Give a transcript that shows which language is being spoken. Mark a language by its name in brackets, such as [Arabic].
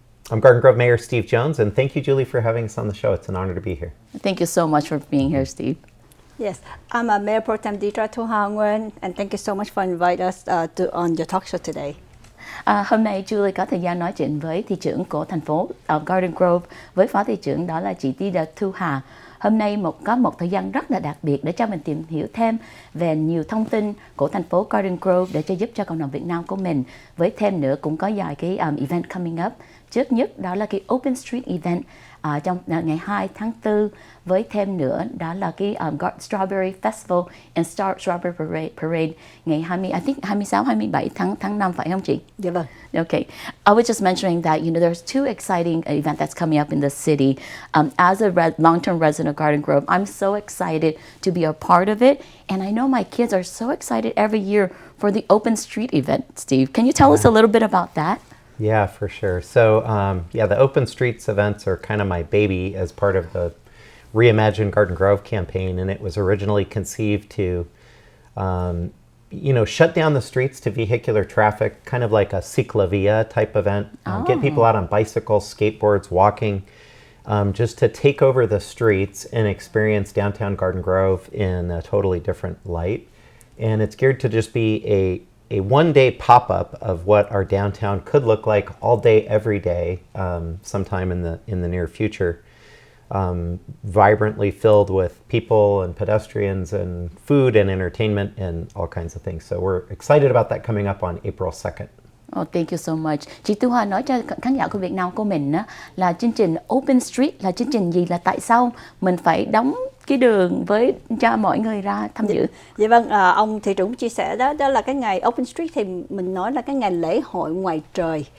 [English] I'm Garden Grove Mayor Steve Jones, and thank you, Julie, for having us on the show. It's an honor to be here. Thank you so much for being here, Steve. Yes, I'm MayorProTem Diedre Thu, and thank you so much for inviting us on your talk show today. [Vietnamese] Hôm nay Julie có thời gian nói chuyện với thị trưởng của thành phố Garden Grove với phó thị trưởng đó là chị Diedre Thu. Hôm nay có một thời gian rất là đặc biệt để cho mình tìm hiểu thêm về nhiều thông tin của thành phố Garden Grove để cho giúp cho cộng đồng Việt Nam của mình. Với thêm nữa cũng có vài cái [English] event coming up. [Vietnamese] Trước nhất đó là cái Open Street event trong ngày 2 tháng 4. Với thêm nữa đó là cái Strawberry Festival and Strawberry Parade ngày 26-27 tháng 5, phải không chị? Dạ vâng. [English] Okay. I was just mentioning that, there's two exciting events that's coming up in the city. As a long-term resident of Garden Grove, I'm so excited to be a part of it. And I know my kids are so excited every year for the Open Street event. Steve, can you tell us a little bit about that? Yeah, for sure. So, the Open Streets events are kind of my baby as part of the Reimagine Garden Grove campaign, and it was originally conceived to, shut down the streets to vehicular traffic, kind of like a ciclavia type event, get people out on bicycles, skateboards, walking, just to take over the streets and experience downtown Garden Grove in a totally different light. And it's geared to just be a one-day pop-up of what our downtown could look like all day, every day, sometime in the near future. Vibrantly filled with people and pedestrians and food and entertainment and all kinds of things. So we're excited about that coming up on April 2nd. Oh, thank you so much. [Vietnamese] Chị Thu Hoa nói cho khán giả của Việt Nam của mình á, là chương trình Open Street là chương trình gì, là tại sao mình phải đóng cái đường với cho mọi người ra tham dự? Dạ vâng, ông thị trưởng chia sẻ đó là cái ngày Open Street thì mình nói là cái ngày lễ hội ngoài trời.